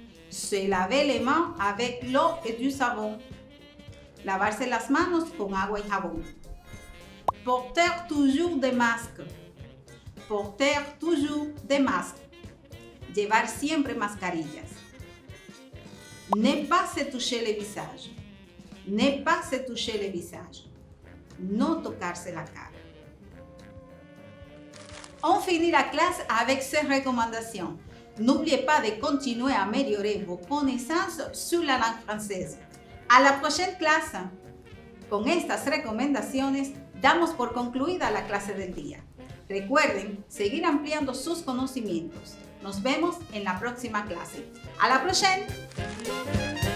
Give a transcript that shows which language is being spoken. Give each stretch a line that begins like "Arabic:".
French: Se laver les mains avec l'eau et du savon.
Spanish: Lavarse las manos con agua y jabón.
French: Porter toujours des masques. Porter toujours des masques.
Spanish: Llevar siempre mascarillas.
French: Ne pas se toucher le visage. Ne pas se toucher le visage.
Spanish: No tocarse la cara.
French: On finit la classe avec ces recommandations. N'oubliez pas de continuer à améliorer vos connaissances sur la langue française. A la prochaine clase.
Spanish: Con estas recomendaciones, damos por concluida la clase del día. Recuerden seguir ampliando sus conocimientos. Nos vemos en la próxima clase.
French: ¡A la prochaine!